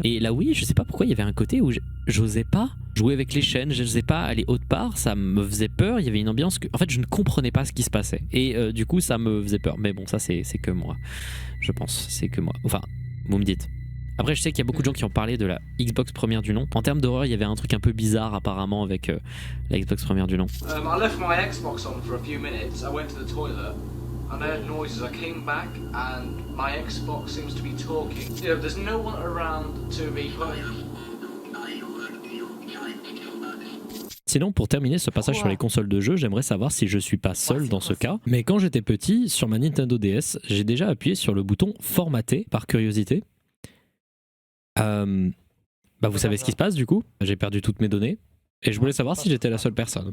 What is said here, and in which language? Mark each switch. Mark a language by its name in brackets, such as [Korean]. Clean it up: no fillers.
[French] Et là oui, je sais pas pourquoi il y avait un côté où j'osais pas jouer avec les chaînes, j'osais pas aller autre part, ça me faisait peur, il y avait une ambiance que en fait je ne comprenais pas ce qui se passait. Et du coup ça me faisait peur. Mais bon, ça c'est que moi. Je pense, c'est que moi. Enfin, vous me dites. Après, je sais qu'il y a beaucoup de gens qui ont parlé de la Xbox première du nom. En termes d'horreur, il y avait un truc un peu bizarre apparemment avec la Xbox première du nom. [English] I left my Xbox on for a few minutes. I went to the toilet and I heard noises. I came back and my Xbox seems to be talking. You know, there's no one around to be [French] Sinon, pour terminer ce passage sur les consoles de jeux, j'aimerais savoir si je suis pas seul dans ce cas. Mais quand j'étais petit, sur ma Nintendo DS, j'ai déjà appuyé sur le bouton formater par curiosité. Vous savez ce qui se passe du coup? J'ai perdu toutes mes données et je voulais savoir si j'étais la seule personne.